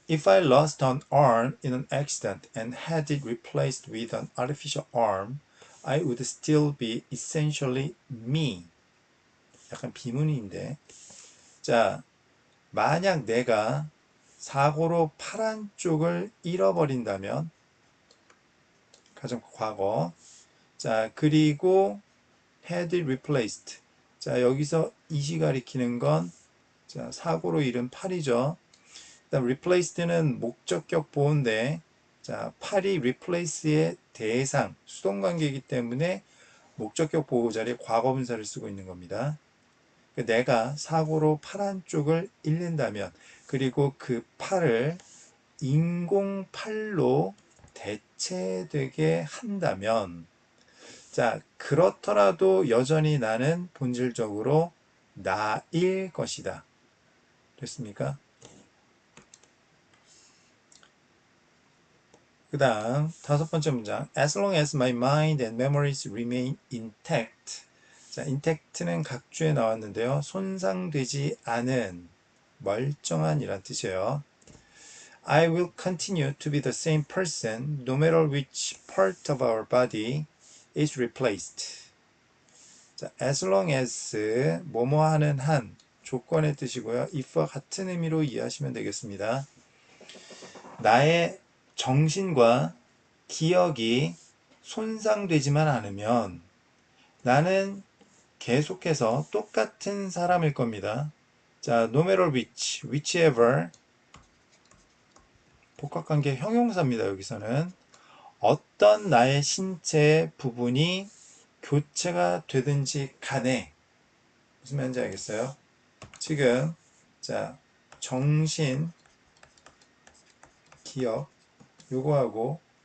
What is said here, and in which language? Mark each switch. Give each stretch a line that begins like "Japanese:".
English: If I lost an arm in an accident and had it replaced with an artificial arm, I would still be essentially me.
Korean: 약간 비문인데. 자, 만약 내가 사고로 팔 한쪽을 잃어버린다면, 가정 과거. 자, 그리고
English: had it replaced.
Korean: 자, 여기서 이시 가리키는 건 자, 사고로 잃은 팔이죠. 그다음 replaced는 목적격 보호인데, 자, 팔이 replace의 대상, 수동관계이기 때문에 목적격 보호 자리에 과거분사를 쓰고 있는 겁니다. 내가 사고로 팔 한쪽을 잃는다면, 그리고 그 팔을 인공팔로 대체되게 한다면, 자, 그렇더라도 여전히 나는 본질적으로 나일 것이다. 됐습니까? 그 다음 다섯 번째 문장.
English: As long as my mind and memories remain intact.
Korean: 자, intact는 각주에 나왔는데요. 손상되지 않은, 멀쩡한 이란 뜻이에요.
English: I will continue to be the same person no matter which part of our body is replaced.
Korean: 자,
English: as long as
Korean: 뭐뭐 하는 한 조건의 뜻이고요. if와 같은 의미로 이해하시면 되겠습니다. 나의 정신과 기억이 손상되지만 않으면 나는 계속해서 똑같은 사람일 겁니다. 자,
English: no matter which,
Korean: whichever 복합관계 형용사입니다. 여기서는 어떤 나의 신체 부분이 교체가 되든지 간에 무슨 말인지 알겠어요? 지금 자, 정신, 기억 요거하고